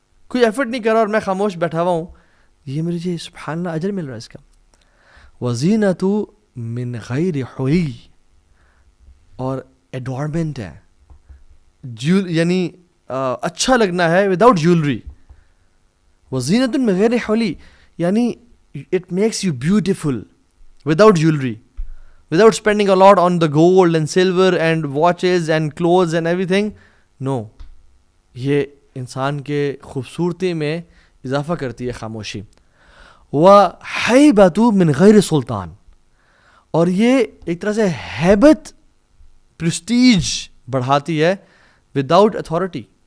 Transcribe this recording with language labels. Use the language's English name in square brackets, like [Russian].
[Urdu] کوئی ایفرٹ نہیں کر رہا اور میں خاموش بیٹھا ہوا ہوں, یہ میرے جی سبحان اللہ اجر مل رہا ہے اس کا. [Arabic] وَزِینَةُ من غیر حلی, [Urdu] اور ایڈورنمنٹ ہے, یعنی اچھا لگنا ہے وداؤٹ جیولری. [Arabic] وزینۃ من غیر حلی, [English] یعنی it makes you beautiful without jewelry, without spending a lot on the gold and silver and watches and clothes and everything. [Urdu] No, یہ انسان کے خوبصورتی میں اضافہ کرتی ہے خاموشی. [Arabic] وَحَيْبَةُ مِنْ غَيْرِ سُلطان, [Urdu] اور یہ ایک طرح سے ہیبت, پرسٹیج بڑھاتی ہے وداؤٹ اتھارٹی.